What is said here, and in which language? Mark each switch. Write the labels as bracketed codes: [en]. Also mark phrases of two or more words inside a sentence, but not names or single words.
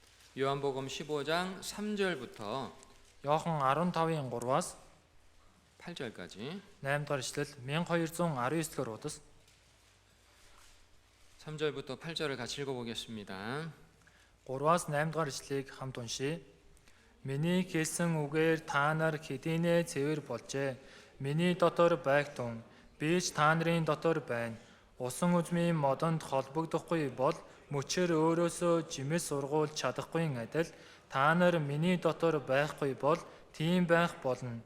[ko] 요한복음 15장 3절부터 [mn] Иохан 15-ийн 3-аас [ko] 8절까지 [mn] 8 дугаар ишлэл 1219 дугаар удас [ko] 3절부터 8절을 같이 읽어보겠습니다. [mn] 3-аас 8 дугаар ишлэгийг хамт уншийе. Миний хэлсэн үгээр та нар хэдийнэ цэвэр болжээ. Миний дотор байгтун би ч та нарын дотор байна. Усан үзмийн модонд холбогдохгүй бол мөчөр өөрөөсөө жимс сургуулж чадахгүй адил та нар миний дотор байхгүй бол тийм байх болно.